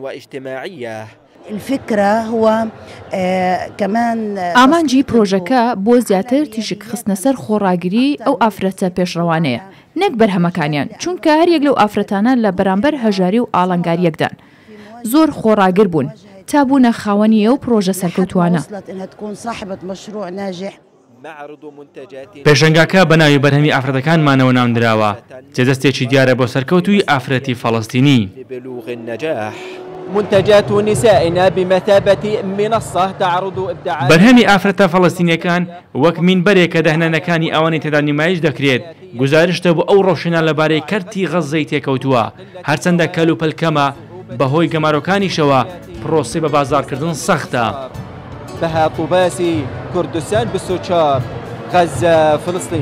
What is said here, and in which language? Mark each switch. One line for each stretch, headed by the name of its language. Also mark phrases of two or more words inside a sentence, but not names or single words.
Central Kurdish: ئامانجی پرۆژەکە بۆ زیاتر تیژک خستنە سەر خۆڕاگری ئەو ئافرەتە پێشڕەوانەیە، نەک بەرهەمەکانیان، چونکە هەریەک لەو ئافرەتانە لە بەرامبەر هەژاری و ئاڵنگاریەکدان زۆر خۆڕاگر بوون تا بوونە خاوەنی ئەو پرۆژە سەرکەوتوانە. پێشەنگاکە بە ناوی بەرهەمی ئافرەتەکانمانەوە نامدراوە، جێدەستێکی دیارە بۆ سەرکەوتوی ئافرەتی فەڵەستینی.
Arabic: منتجات نسائنا بمثابة منصة تعرض إبداعات.
Central Kurdish: بەرهەمی ئافرەتە فەڵەستینیەکان وەک مینبەرێک کە دەهنانەکانی ئەوانی تێدا نمایش دەکرێت، گزارشتە بۆ ئەو ڕۆشنە لەبارەی کەرتی غەزەی تێکەوتووە. هەرچەندە کەلوپەلکەمە بەهۆی گەمارۆکانیشەوە پرۆسی بە بازارکردن سەختە. بەها قوباسی کوردستان 24 غەزە فلسطین.